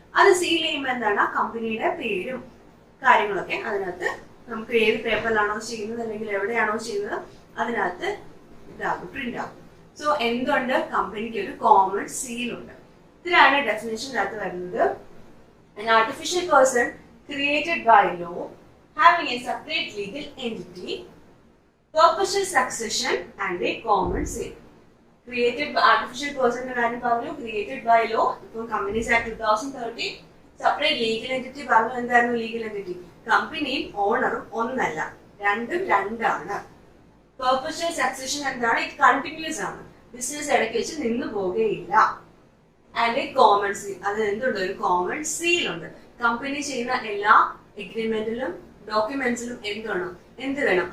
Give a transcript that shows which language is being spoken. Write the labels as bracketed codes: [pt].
[ml] അത് സീൽ ചെയ്യുമ്പോൾ എന്താണ്? ആ കമ്പനിയുടെ പേരും കാര്യങ്ങളൊക്കെ അതിനകത്ത് നമുക്ക് ഏത് പേപ്പറിലാണോ ചെയ്യുന്നത് അല്ലെങ്കിൽ എവിടെയാണോ ചെയ്യുന്നത് അതിനകത്ത് ഇതാകും, പ്രിന്റ് ആകും. സോ എന്തുണ്ട്? കമ്പനിക്ക് ഒരു കോമൺ സീൽ ഉണ്ട്. ഇത്രയാണ് ഡെഫിനേഷൻ്റെ അകത്ത് വരുന്നത്. [en] An artificial person created by law having a separate legal entity, perpetual succession and a common seal. Created by artificial person [ml] കാര്യം പറഞ്ഞു, [en] created by law. [ml] ഇപ്പോൾ companies act 2013 separate legal entity പറഞ്ഞു. എന്തായിരുന്നു legal entity? കമ്പനിയും ഓണറും ഒന്നല്ല, രണ്ടും രണ്ടാണ്. പെർപച്വൽ succession എന്താണ്? ഇത് കണ്ടിന്യൂസ് ആണ്, ബിസിനസ് ഇടയ്ക്ക് വെച്ച് നിന്നു പോകുകയില്ല. And A common seal. അത് എന്തുണ്ട്? ഒരു കോമൺ സീൽ ഉണ്ട്. കമ്പനി ചെയ്യുന്ന എല്ലാ എഗ്രിമെന്റിലും ഡോക്യുമെന്റ്സിലും എന്ത് വേണം?